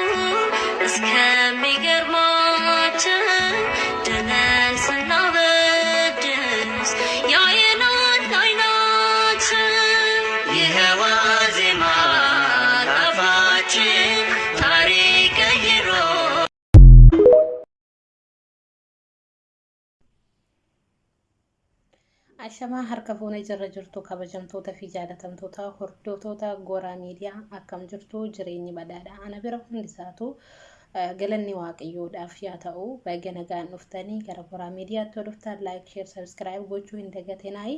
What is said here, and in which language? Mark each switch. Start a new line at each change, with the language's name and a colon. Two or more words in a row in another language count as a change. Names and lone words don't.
Amharic: እስከሚገርማቸው ድነን ስናበድስ ያየናል አይናችን ይኸው ዋዜማ ጣፋጭን ታሪክ ቀይሮ
Oromo: Ashamaa harka fuunee jirra jirtu kabajamtoota fi jaalatamtoota hordoftoota Goraa Miidiyaa akkam jirtu jireenyi badhaadha. Ana bira hundisaatu galanni waaqayyoodhaaf yaa ta'u baay'ee nagaan dhuftanii gara Goraa Miidiyaatti dhuftan
English: like, share, subscribe
Oromo: gochuu hin dagatinaa.